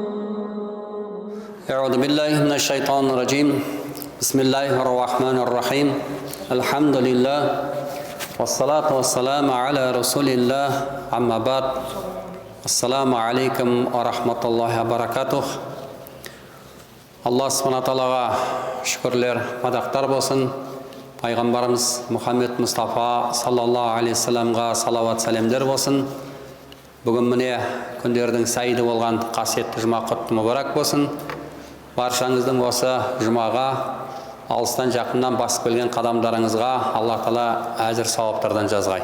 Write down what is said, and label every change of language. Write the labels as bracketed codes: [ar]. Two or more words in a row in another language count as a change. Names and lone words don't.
[ar] أعوذ بالله من الشيطان الرجيم. بسم الله الرحمن الرحيم. الحمد لله والصلاة والسلام على رسول الله. أما بعد. السلام عليكم ورحمة الله وبركاته. الله سبحانه وتعالى [kk] шүкірлер, мадақтар болсын. Пайғамбарымыз Мұхаммед Мұстафа [ar] صلى الله عليه وسلم [kk] салават сәлемдер болсын. Бүгін міне күндердің сәйді болған қасиетті жұма құтты мүбәрәк болсын. Баршаңыздың осы жұмаға алыстан жақыннан басып келген қадамдарыңызға Алла Тағала әжір сауаптардан жазғай.